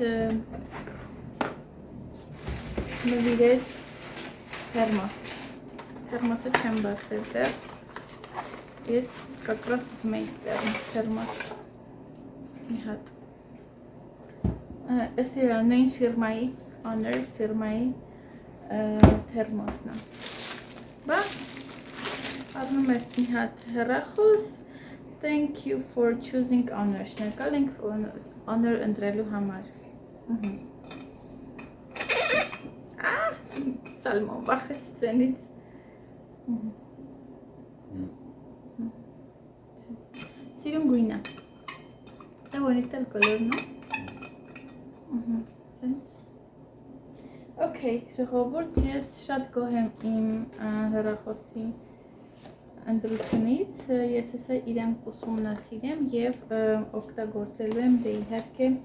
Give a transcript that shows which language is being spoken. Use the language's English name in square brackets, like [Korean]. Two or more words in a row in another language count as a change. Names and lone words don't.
[Armenian] նվիրեց թերմոս, թերմոսը չեմ բացել դեռ, ես կակրաս ուզում էի թերմոս մի հատ, ես իր նույն ֆիրմայի, Honor ֆիրմայի թերմոսն է, բա, առնում ես մի հատ հեռախոս, [English] Thank you for choosing Honor, [Armenian] շնորհակալ ենք Honor ընտրելու համար, Սալմոն վախեց ձենից։ Սիրուն գույնը։ Դա [Spanish] bonito el color, ¿no? Sense. [Armenian] Okay, ժողովուրդ, ես շատ գոհ եմ իմ հեռախոսի ընտրությունից, ես հեսա իրան ուսումնասիրեմ և օգտագործելու եմ դե իհարկե